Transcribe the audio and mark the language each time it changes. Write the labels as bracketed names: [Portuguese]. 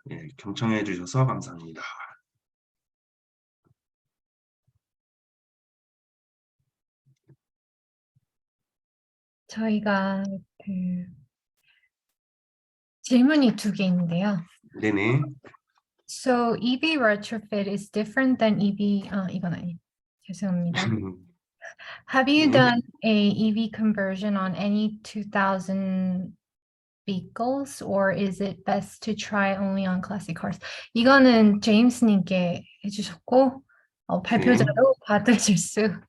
[Korean] 예, 경청해 주셔서 감사합니다. 저희가 그 질문이 2개 있는데요. 네네. [English] So EV retrofit is different than EV. [Korean] 이건 아니. 죄송합니다. [English] Have you done a EV conversion on any 2000 vehicles, or is it best to try only on classic cars? [Korean] 이거는 제임스님께 해주셨고 발표자도 받으실 수.